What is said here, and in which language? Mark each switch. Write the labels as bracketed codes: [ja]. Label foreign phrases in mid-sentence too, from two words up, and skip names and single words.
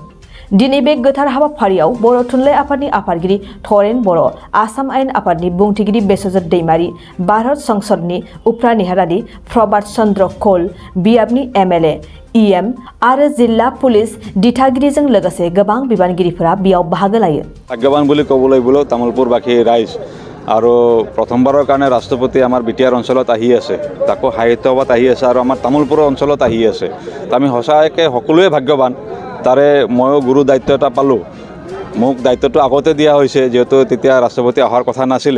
[brx] दिनै बे गोथार हाबाफारियाव बर' थुनलाइ आफादनि आफादगिरि थरेन बर', आसाम आयेन आफादनि बुंथिगिरि बेसजत दैमारी, भारत संसदनि उफ्रा नेहारारि प्रभात चन्द्र कौल, बियाबनि MLA EM आरो जिल्ला पुलिस दिथागिरिजों लोगोसे गोबां बिबानगिरिफोरा बेयाव बाहागो लायो। [as] भाग्यवान বুলি ক'বলৈ গ'লে তামুলপুৰবাসী ৰাইজ আৰু প্ৰথমবাৰৰ কাৰণে ৰাষ্ট্ৰপতি আমাৰ বিটিআৰ অঞ্চলত আহি আছে, তাকো সাহিত্য সভাত আহি আছে আৰু আমাৰ তামুলপুৰৰ অঞ্চলত আহি আছে। আমি সঁচাকৈ সকলোৱে ভাগ্যৱান। তাৰে ময়ো গুৰু দায়িত্ব এটা পালোঁ। মোক দায়িত্বটো আগতে দিয়া হৈছে, যিহেতু তেতিয়া ৰাষ্ট্ৰপতি অহাৰ কথা নাছিলে।